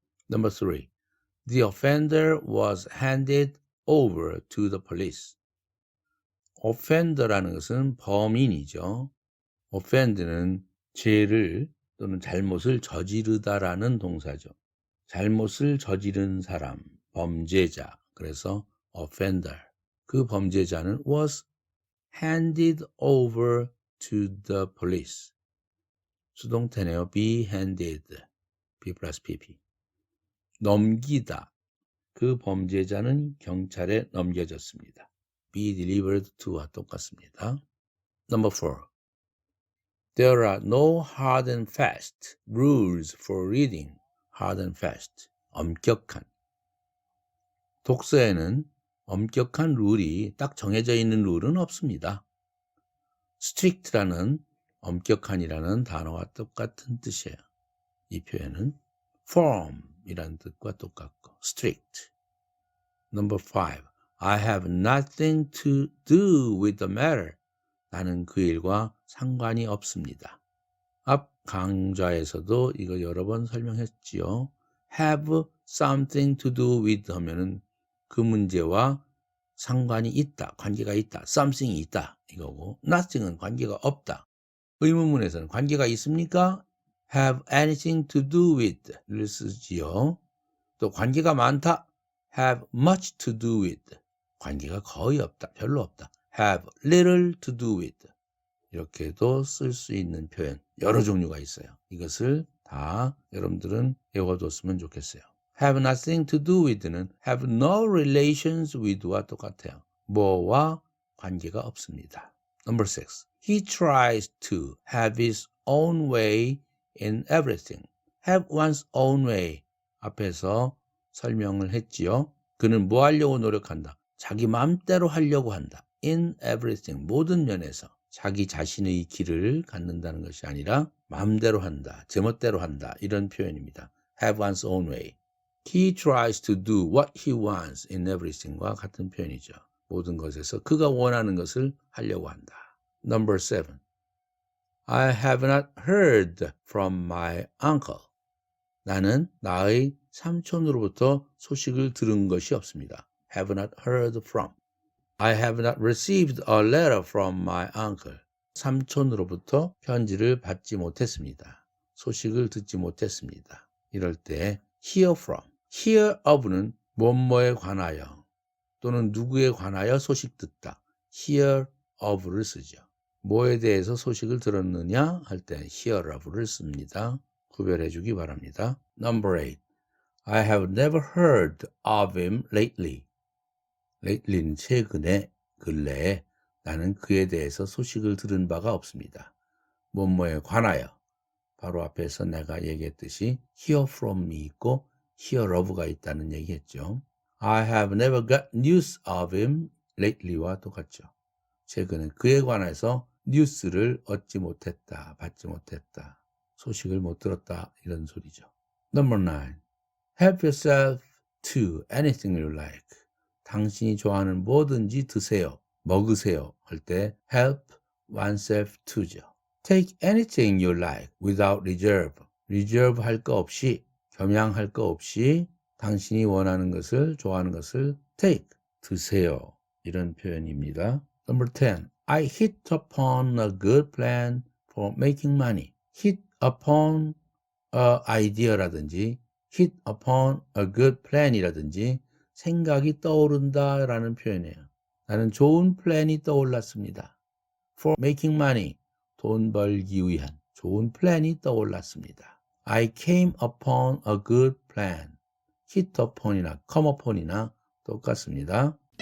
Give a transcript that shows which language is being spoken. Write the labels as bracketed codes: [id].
[en] Number 3. The offender was handed over to the police. [ko] offender라는 것은 범인이죠. offend는 죄를 또는 잘못을 저지르다라는 동사죠. 잘못을 저지른 사람, 범죄자. 그래서 offender. [en] 그 범죄자는 was handed over to the police. [ko] 수동태네요. be handed. be plus pp. 넘기다. 그 범죄자는 경찰에 넘겨졌습니다. be delivered to와 똑같습니다. Number 4. [en] There are no hard and fast rules for reading. hard and fast. 엄격한. [ko] 독서에는 엄격한 룰이 딱 정해져 있는 룰은 없습니다. strict라는 엄격한이라는 단어와 똑같은 뜻이에요. 이 표현은 firm이라는 뜻과 똑같고 strict. [en] Number 5. I have nothing to do with the matter. [ko] 나는 그 일과 상관이 없습니다. 앞 강좌에서도 이거 여러 번 설명했지요. have something to do with 하면은 그 문제와 상관이 있다, 관계가 있다, something이 있다 이거고 nothing은 관계가 없다. 의문문에서는 관계가 있습니까? [en] have anything to do with를 쓰지요. 또 관계가 많다. have much to do with. [ko] 관계가 거의 없다, 별로 없다. [en] have little to do with. [ko] 이렇게도 쓸 수 있는 표현 여러 종류가 있어요. 이것을 다 여러분들은 외워뒀으면 좋겠어요. [en] have nothing to do with는 have no relations with와 똑같아요. [ko] 뭐와 관계가 없습니다. Number 6. [en] He tries to have his own way in everything. have one's own way. 앞에서 설명을 했지요. [ko] 그는 뭐 하려고 노력한다? 자기 마음대로 하려고 한다. [en] in everything. 모든 면에서. [ko] 자기 자신의 길을 갖는다는 것이 아니라 마음대로 한다, 제멋대로 한다 이런 표현입니다. [en] have one's own way. He tries to do what he wants in everything과 같은 표현이죠. [ko] 모든 것에서 그가 원하는 것을 하려고 한다. [en] Number 7. I have not heard from my uncle. [ko] 나는 나의 삼촌으로부터 소식을 들은 것이 없습니다. [en] have not heard from. I have not received a letter from my uncle. [ko] 삼촌으로부터 편지를 받지 못했습니다. 소식을 듣지 못했습니다. 이럴 때 hear from, hear of 는 뭐뭐에 관하여 또는 누구에 관하여 소식 듣다. [en] hear of를 쓰죠. [ko] 뭐에 대해서 소식을 들었느냐 할 때 hear of를 씁니다. 구별해 주기 바랍니다. Number 8. [en] I have never heard of him lately. [ko] lately는 최근에, 근래에 나는 그에 대해서 소식을 들은 바가 없습니다. 뭐뭐에 관하여. 바로 앞에서 내가 얘기했듯이 hear from me 있고 hear of가 있다는 얘기했죠. [en] I have never got news of him lately와 똑같죠. [ko] 최근에 그에 관해서 뉴스를 얻지 못했다, 받지 못했다, 소식을 못 들었다 이런 소리죠. [en] Number 9. Help yourself to anything you like. [ko] 당신이 좋아하는 뭐든지 드세요, 먹으세요 할 때 help oneself to 죠. [en] Take anything you like without reserve. [ko] reserve 할 거 없이, 겸양할 거 없이 당신이 원하는 것을, 좋아하는 것을 take, 드세요. 이런 표현입니다. Number 10. [en] I hit upon a good plan for making money. hit upon a idea라든지 hit upon a good plan이라든지 생각이 떠오른다 라는 표현이에요. [ko] 나는 좋은 플랜이 떠올랐습니다. For making money, 돈 벌기 위한 좋은 플랜이 떠올랐습니다. [en] I came upon a good plan. hit upon이나 come upon이나 똑같습니다.